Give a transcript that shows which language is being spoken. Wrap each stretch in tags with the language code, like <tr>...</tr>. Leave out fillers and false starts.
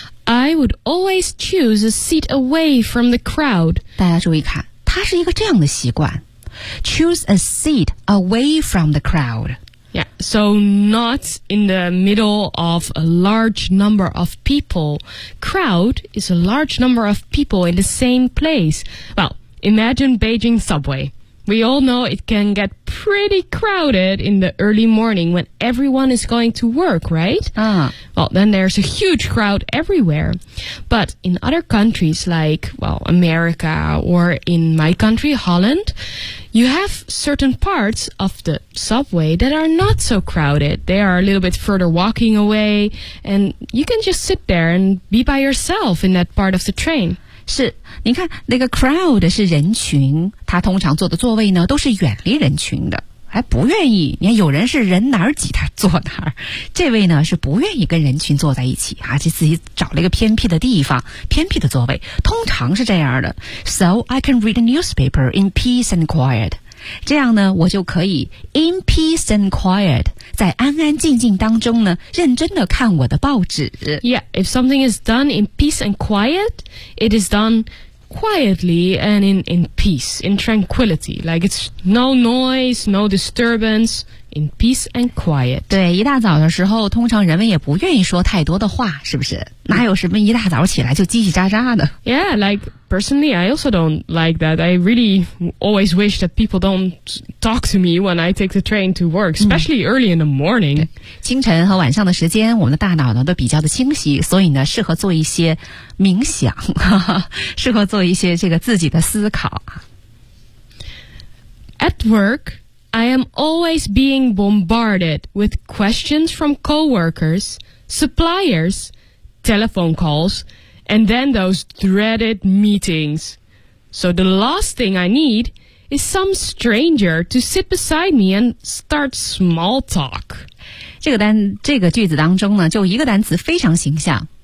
<en>I would always choose a seat away from the crowd.</en> <zh>大家注意看，它是一个这样的习惯。</zh> <en>Choose a seat away from the crowd. Yeah, so not in the middle of a large number of people. Crowd is a large number of people in the same place. Well, imagine Beijing subway. We all know it can get pretty crowded in the early morning when everyone is going to work, right? Well, then there's a huge crowd everywhere. But in other countries like, well, America or in my country, Holland... You have certain parts of the subway that are not so crowded. They are a little bit further walking away, and you can just sit there and be by yourself in that part of the train.</en> <zh>是，你看那个 crowd 是人群，他通常坐的座位呢都是远离人群的，还不愿意。你看有人是人哪儿挤他坐哪儿，这位呢是不愿意跟人群坐在一起啊，就自己找了一个偏僻的地方，偏僻的座位，通常是这样的。</zh> <en>So I can read a newspaper in peace and quiet.</en> <zh>这样呢，我就可以</zh> <en>in peace and quiet，</en> <zh>在安安静静当中呢，认真的看我的报纸。</zh> <en>Yeah, if something is done in peace and quiet, it is done. Quietly and in peace, in tranquility. Like it's no noise, no disturbance, in peace and quiet.</en> <zh>对，一大早的时候，通常人们也不愿意说太多的话，是不是？哪有什么一大早起来就叽叽喳喳的</zh> <en>？Yeah, like personally, I also don't like that. I really always wish that people don't talk to me when I take the train to work, especially early in the morning.</en> <zh>清晨和晚上的时间，我们的大脑呢都比较的清晰，所以呢适合做一些冥想，适合做一些这个自己的思考。</zh> <en>At work, I am always being bombarded with questions from coworkers, suppliers. Telephone calls, and then those dreaded meetings. So the last thing I need is some stranger to sit beside me and start small talk.</en> <zh>这个句子当中呢，就一个单词非常形象，</zh>